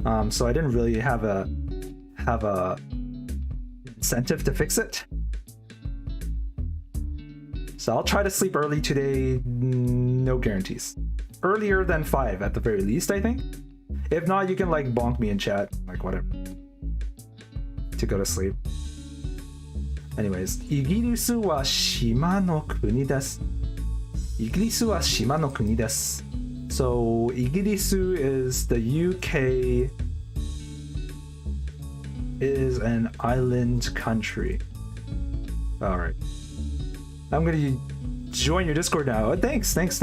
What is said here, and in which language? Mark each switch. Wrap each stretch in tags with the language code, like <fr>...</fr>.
<en>So I didn't really have a incentive to fix it. So I'll try to sleep early today. No guarantees. Earlier than 5 at the very least, I think. If not, you can like bonk me in chat, like whatever, to go to sleep. Anyways,</en> <ja>イギリスは島の国です。イギリスは島の国です。</ja> <en>So イギリス is the UK is an island country. All right. I'm gonna join your Discord now. Oh, thanks.</en>